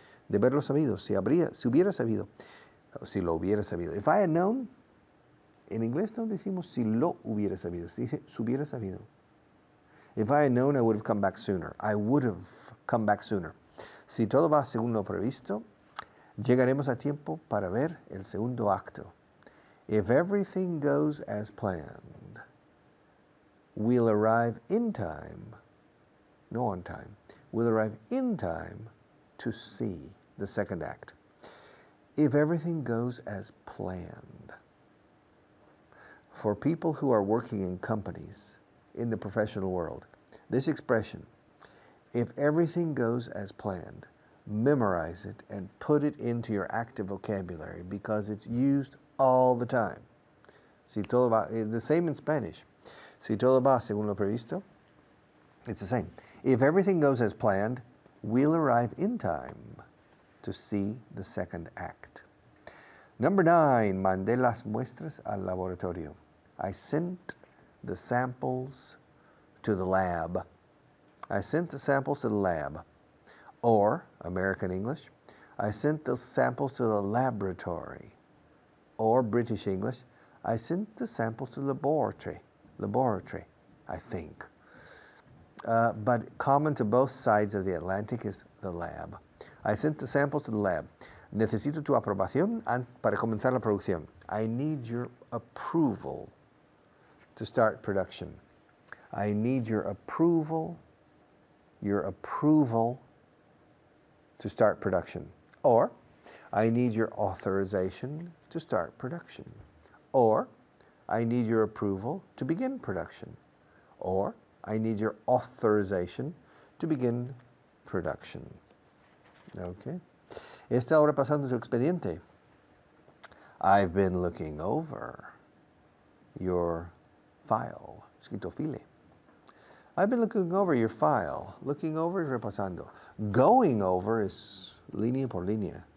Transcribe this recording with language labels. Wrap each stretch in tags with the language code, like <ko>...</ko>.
<es>De haberlo sabido, si hubiera sabido, si lo hubiera sabido.</es> <en>If I had known,</en> <es>en inglés no decimos si lo hubiera sabido, se dice si hubiera sabido.</es> <en>If I had known, I would have come back sooner. I would have come back sooner.</en> <es>Si todo va según lo previsto, llegaremos a tiempo para ver el segundo acto.</es> <en>If everything goes as planned, we'll arrive in time, no on time, we'll arrive in time to see the second act. If everything goes as planned. For people who are working in companies in the professional world, this expression, if everything goes as planned, memorize it and put it into your active vocabulary because it's used all the time.</en> <es>Si todo va,</es> <en>the same in Spanish.</en> <es>Si todo va según lo previsto,</es> <en>it's the same. If everything goes as planned, we'll arrive in time to see the second act. Number 9,</en> <es>mandé las muestras al laboratorio.</es> <en>I sent the samples to the lab. I sent the samples to the lab. Or, American English, I sent the samples to the laboratory. Or, British English, I sent the samples to the laboratory. Laboratory, I think. But common to both sides of the Atlantic is the lab. I sent the samples to the lab.</en> <es>Necesito tu aprobación para comenzar la producción.</es> <en>I need your approval to start production. I need your approval to start production. Or, I need your authorization to start production. Or, I need your approval to begin production. Or, I need your authorization to begin production. Okay.</en> <es>Está ahora pasando su expediente.</es> <en>I've been looking over your file. Escrito I've been looking over your file. Looking over is repasando. Going over is</en> <es>línea por línea.</es>